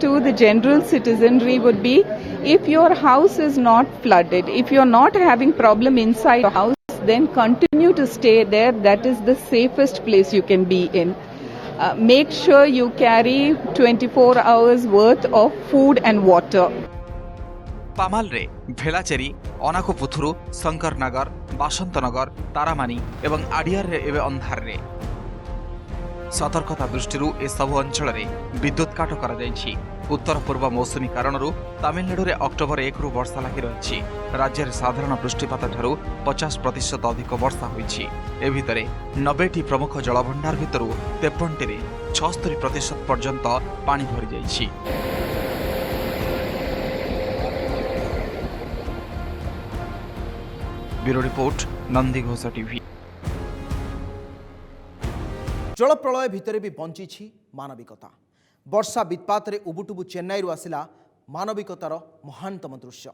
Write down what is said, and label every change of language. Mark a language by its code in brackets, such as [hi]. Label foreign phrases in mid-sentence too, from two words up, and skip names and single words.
[en] To the general citizenry would be, if your house is not flooded, if you're not having problem inside your house, then continue to stay there. That is the safest place you can be in. Make sure you carry 24 hours worth of food and water. [or] ପାମାଲରେ ଭେଲାଚେରି ଅନାକୋପୁଥୁରୁ ଶଙ୍କରନଗର ବାସନ୍ତନଗର ତାରାମାନି ଏବଂ ଆଡିଆରରେ ଏବେ ଅନ୍ଧାରରେ ସତର୍କତା ଦୃଷ୍ଟିରୁ ଏସବୁ ଅଞ୍ଚଳରେ ବିଦ୍ୟୁତ୍ କାଟ କରାଯାଇଛି। ଉତ୍ତର ପୂର୍ବ ମୌସୁମୀ କାରଣରୁ ତାମିଲନାଡୁରେ ଅକ୍ଟୋବର 1ରୁ ବର୍ଷା ଲାଗି ରହିଛି। ରାଜ୍ୟରେ ସାଧାରଣ ବୃଷ୍ଟିପାତଠାରୁ 50% ଅଧିକ ବର୍ଷା ହୋଇଛି। ଏ ଭିତରେ 90ଟି ପ୍ରମୁଖ ଜଳଭଣ୍ଡାର ଭିତରୁ 53ଟିରେ 76% ପର୍ଯ୍ୟନ୍ତ ପାଣି ଭରିଯାଇଛି। [en] bureau report नंदीघोष टीवी। [or] ଜଳ ପ୍ରଳୟ ଭିତର ବି ବଞ୍ଚି ମାନବିକତା। ବର୍ଷା ବିତ୍ପାତ ଉବୁଟୁବୁ ଚେନ୍ନାଇ ଆସିଲା ମାନବିକତାର ମହାନତମ ଦୃଶ୍ୟ।